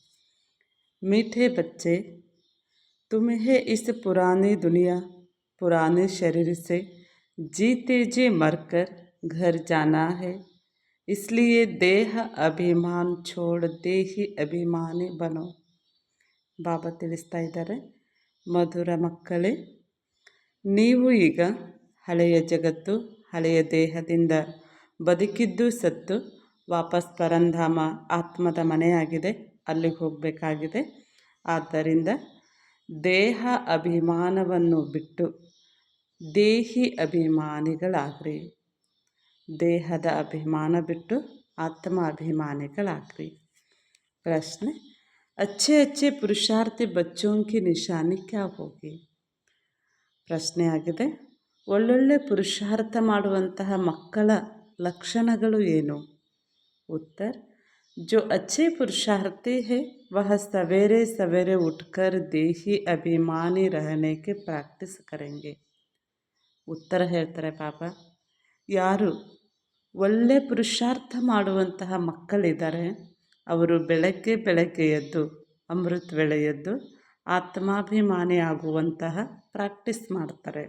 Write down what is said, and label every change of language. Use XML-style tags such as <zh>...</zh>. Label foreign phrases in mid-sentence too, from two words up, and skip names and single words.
<hi>मीठे बच्चे, तुम्हें इस पुरानी दुनिया पुराने शरीर से जीते जी मरकर घर जाना है। इसलिए देह अभिमान छोड़ देही अभिमानी बनो।</hi> <kn>ಬಾಬಾ ತಿಳಿಸ್ತಾ ಇದ್ದಾರೆ, ಮಧುರ ಮಕ್ಕಳೇ, ನೀವು ಈಗ ಹಳೆಯ ಜಗತ್ತು, ಹಳೆಯ ದೇಹದಿಂದ ಬದುಕಿದ್ದು ಸತ್ತು ವಾಪಸ್ ಪರಂಧಾಮ ಆತ್ಮದ ಮನೆಯಾಗಿದೆ, ಅಲ್ಲಿಗೆ ಹೋಗಬೇಕಾಗಿದೆ. ಆದ್ದರಿಂದ ದೇಹ ಅಭಿಮಾನವನ್ನು ಬಿಟ್ಟು ದೇಹಿ ಅಭಿಮಾನಿಗಳಾಗ್ರಿ. ದೇಹದ ಅಭಿಮಾನ ಬಿಟ್ಟು ಆತ್ಮ ಅಭಿಮಾನಿಗಳಾಗ್ರಿ. ಪ್ರಶ್ನೆ,</kn> <hi>अच्छे अच्छे पुरुषार्थी बच्चों की निशानी क्या होगी?</hi> <kn>ಪ್ರಶ್ನೆ ಆಗಿದೆ, ಒಳ್ಳೊಳ್ಳೆ ಪುರುಷಾರ್ಥ ಮಾಡುವಂತಹ ಮಕ್ಕಳ ಲಕ್ಷಣಗಳು ಏನು?</kn> <hi>उत्तर, जो अच्छे पुरुषार्थी है वह सवेरे सवेरे उठकर देही अभिमानी रहने के प्रैक्टिस करेंगे.</hi> <kn>ಉತ್ತರ ಹೇಳ್ತಾರೆ ಬಾಬಾ, ಯಾರು ಒಳ್ಳೆ ಪುರುಷಾರ್ಥ ಮಾಡುವಂತಹ ಮಕ್ಕಳಿದ್ದಾರೆ ಅವರು ಬೆಳಗ್ಗೆ ಎದ್ದು ಅಮೃತ ವೇಳೆ ಎದ್ದು ಆತ್ಮಾಭಿಮಾನಿ ಆಗುವಂತಹ ಪ್ರಾಕ್ಟೀಸ್ ಮಾಡ್ತಾರೆ.</kn>